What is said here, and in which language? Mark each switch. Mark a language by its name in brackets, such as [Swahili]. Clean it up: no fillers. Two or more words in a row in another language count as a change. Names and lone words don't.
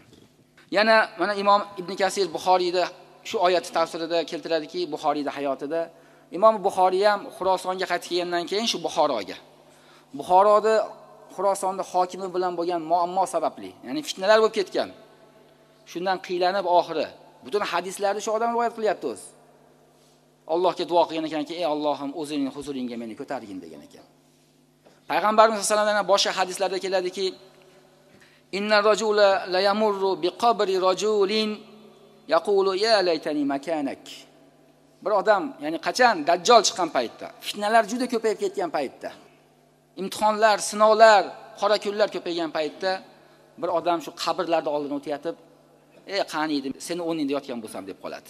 [Uzbek] Yana mana Imom Ibn Kasir Buxoriyda shu oyatni tafsirida keltiradiki, Buxoriyda hayotida Imom Buxoriy ham Xurosonga qaytib kelgandan keyin shu Buxoroda Xurosonda hokimi bilan bo'lgan muammo sababli, ya'ni fitnalar bo'lib ketgan. Shundan qiylanib oxiri butun hadislarni shu odam rivoyat qilyapti o'zi. Allohga duo qilgan ekanki, ey Allohim, o'zining huzuringga meni ko'targin degan ekan. Payg'ambarimiz [Arabic] صلى الله عليه وسلم [Uzbek] boshqa hadislarda keladiki, [Arabic] إن رجلا ليمر بقبر رجل يقول يا ليتني مكانك. [Uzbek] Bir odam, ya'ni qachon Dajjal chiqqan paytda, fitnalar juda ko'payib ketgan paytda, imtihonlar, sinovlar, qora kunlar ko'paygan paytda bir odam shu qabrlarda oldidan o'tayotib, ey qani edim, seni o'rningda yotgan bo'lsam deb qoladi.